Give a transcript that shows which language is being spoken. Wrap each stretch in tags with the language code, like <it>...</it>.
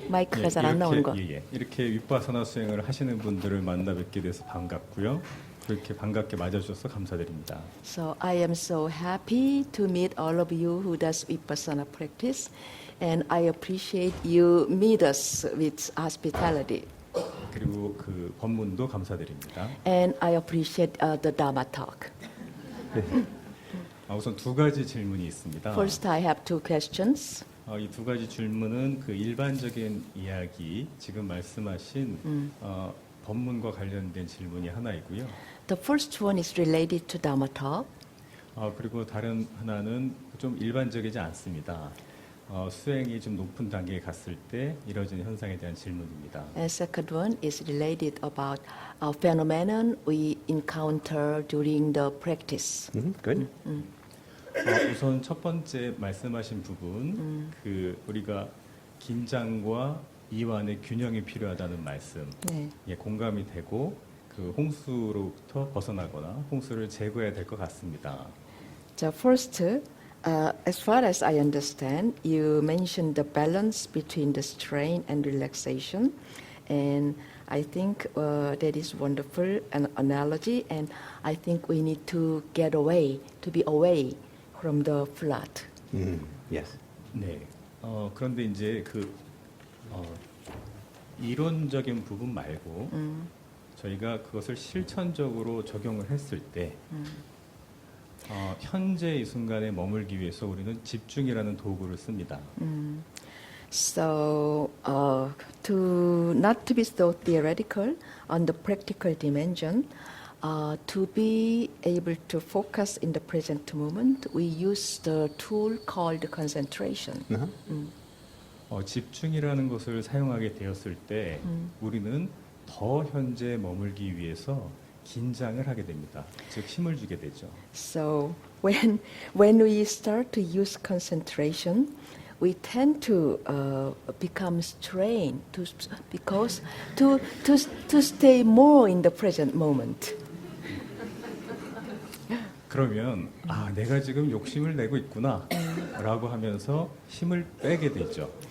<ko>마이크가 잘 안 나오는 거. 이렇게 윗바사나 수행을 하시는 분들을 만나 뵙게 돼서 반갑고요. 그렇게 반갑게 맞아주셔서 감사드립니다.</ko> <en>So I am so happy to meet all of you who does Vipassana practice, and I appreciate you meet us with hospitality.</en> <ko>그리고 그 법문도 감사드립니다.</ko> <en>And I appreciate the Dharma talk.</en> <ko>우선 두 가지 질문이 있습니다.</ko> <en>First, I have two questions.</en> <ko>이 두 가지 질문은 그 일반적인 이야기, 지금 말씀하신 법문과 관련된 질문이 하나이고요.</ko> <en>The first one is related to Dharma talk.</en> <ko>그리고 다른 하나는 좀 일반적이지 않습니다. 수행이 좀 높은 단계에 갔을 때 이뤄지는 현상에 대한 질문입니다.</ko> <en>And second one is related about a phenomenon we encounter during the practice. Good.</en> <ko>우선 첫 번째 말씀하신 부분, 그 우리가 긴장과 이완의 균형이 필요하다는 말씀, 네. 공감이 되고 그 홍수로부터 벗어나거나 홍수를 제거해야 될 것 같습니다.</ko> <en>So first, as far as I understand, you mentioned the balance between the strain and relaxation, and I think that is wonderful an analogy, and I think we need to get away, to be away from the flood. Yes.</en> <ko>네. 그런데 이제 그 이론적인 부분 말고 저희가 그것을 실천적으로 적용을 했을 때 현재 이 순간에 머물기 위해서 우리는 집중이라는 도구를 씁니다.</ko> <en>So, to not to be so theoretical on the practical dimension, to be able to focus in the present moment, we use the tool called concentration.</en> <ko>집중이라는 것을 사용하게 되었을 때 우리는 더 현재에 머물기 위해서 긴장을 하게 됩니다. 즉 힘을 주게 되죠.</ko> <en>So, when we start to use concentration, we tend to become strained because to stay more in the present moment.</en> <ko>그러면 내가 지금 욕심을 내고 있구나라고 하면서 힘을 빼게 되죠.</ko>